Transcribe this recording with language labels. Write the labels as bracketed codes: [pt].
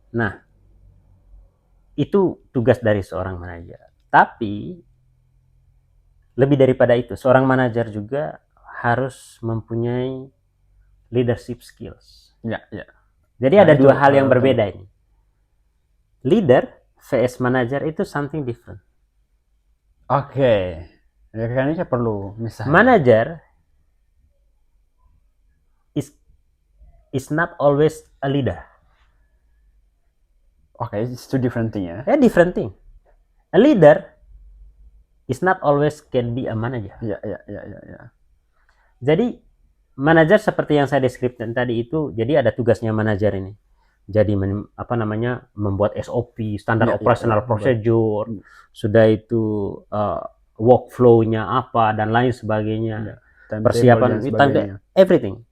[id] Nah, itu tugas dari seorang manajer. Tapi lebih daripada itu, seorang manajer juga harus mempunyai leadership skills. Jadi ada dua hal yang berbeda ini. [en] Leader vs manager itu something different. Oke. [id] Ya kayaknya saya perlu misalnya. [en] Manager is not always a leader. Oke, it's two different thing ya. Different thing. A leader is not always can be a manager. Ya. [id] Jadi manajer seperti yang saya deskripsikan tadi itu, jadi ada tugasnya manajer ini. Jadi membuat SOP, standar operational procedure, sudah itu workflow-nya apa dan lain sebagainya, persiapan, everything.